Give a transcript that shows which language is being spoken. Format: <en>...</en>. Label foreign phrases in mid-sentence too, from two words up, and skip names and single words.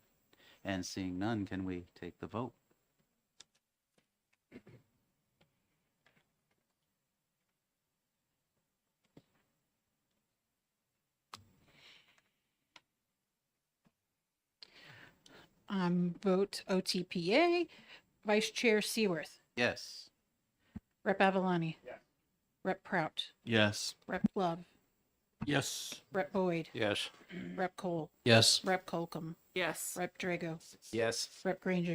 <en>And seeing none, can we take the vote? Vote OTPA, Vice Chair Seaworth, Yes. Rep. Avalani. Rep. Prout, Yes. Rep. Love, Yes. Rep. Boyd, Yes. Rep. Cole, Yes. Rep. Colcom, Yes. Rep. Drago, Yes. Rep. Granger,</en>